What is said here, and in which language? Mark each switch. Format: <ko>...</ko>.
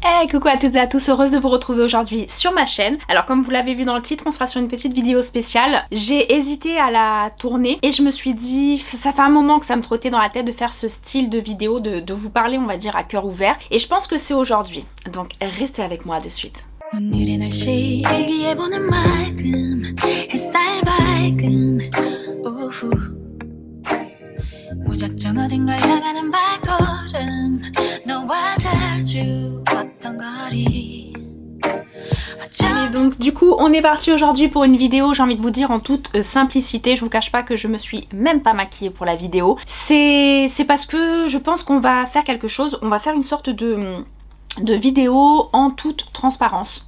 <fr>Hey, coucou à toutes et à tous, heureuse de vous retrouver aujourd'hui sur ma chaîne. Alors comme vous l'avez vu dans le titre, on sera sur une petite vidéo spéciale. J'ai hésité à la tourner et je me suis dit, ça fait un moment que ça me trottait dans la tête de faire ce style de vidéo, de vous parler on va dire à cœur ouvert. Et je pense que c'est aujourd'hui, donc restez avec moi de suite.</fr> <ko>오늘의 날씨 일기예보는 맑음 햇살 밝은 오후 무작정 어딘가 향하는 발걸음 너와 자주 걷던 거리.</ko> <fr>Et donc du coup on est parti aujourd'hui pour une vidéo, j'ai envie de vous dire en toute simplicité, je vous cache pas que je me suis même pas maquillée pour la vidéo. C'est parce que je pense qu'on va faire quelque chose, on va faire une sorte de vidéo en toute transparence.</fr>